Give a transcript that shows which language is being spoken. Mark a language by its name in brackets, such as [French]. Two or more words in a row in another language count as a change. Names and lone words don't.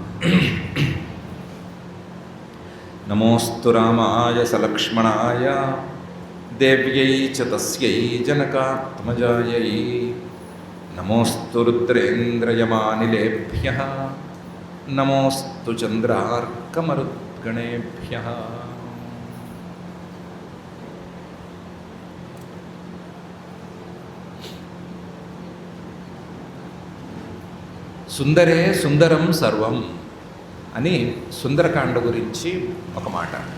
[Sanskrit] नमोस्तु रामाय सलक्ष्मणाय देव्यै च तस्यै जनकात्मजायै। नमोस्तु रुद्रेन्द्रयमानिलेभ्यः नमोस्तु चन्द्रार्कमरुद्गणेभ्यः। సుందరే సుందరం సర్వం [Telugu] అని సుందరకాండ గురించి ఒక మాట.